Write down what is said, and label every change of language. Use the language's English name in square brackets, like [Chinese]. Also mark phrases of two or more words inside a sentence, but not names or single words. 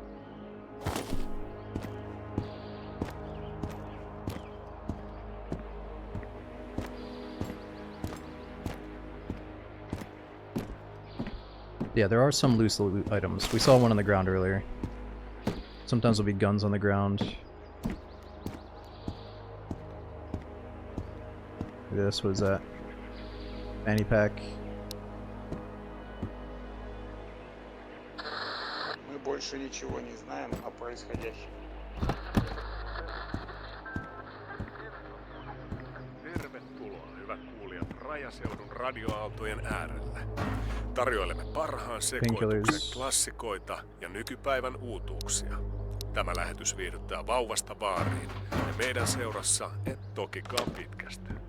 [English] Yeah, there are some loose loot items. We saw one on the ground earlier. Sometimes there'll be guns on the ground. Look at this, what is that? Fanny pack. [Russian] Мы больше ничего не знаем о происходящем. [Finnish] Tervetuloa, hyvät kuulijat, Rajaseudun radioaaltojen äärelle. Tarjoilemme parhaan sekoituksen klassikoita ja nykypäivän uutuuksia. Tämä lähetys viihdyttää vauvasta baariin ja meidän seurassa et tokikaan pitkästä.